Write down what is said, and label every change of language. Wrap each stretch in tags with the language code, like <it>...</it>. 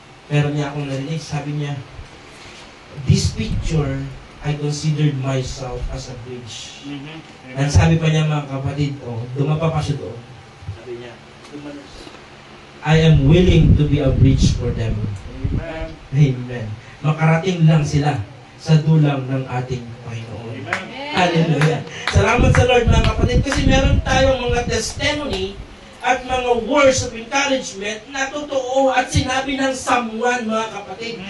<tl>Meron niya akong narinig, sabi niya,</tl> <en>this picture, I considered myself as a bridge.</en> <tl>And sabi pa niya, mga kapatid, dumapa pa siya doon. Sabi niya,</tl> <en>I am willing to be a bridge for them. Amen. Amen.</en> <tl>Makarating lang sila sa dulang ng ating Panginoon.</tl> <en>Amen. Hallelujah.</en> <tl>Salamat sa Lord, mga kapatid, kasi meron tayong mga testimony at mga</tl> <en>words of encouragement</en> <tl>na totoo at sinabi ng someone, mga kapatid.</tl>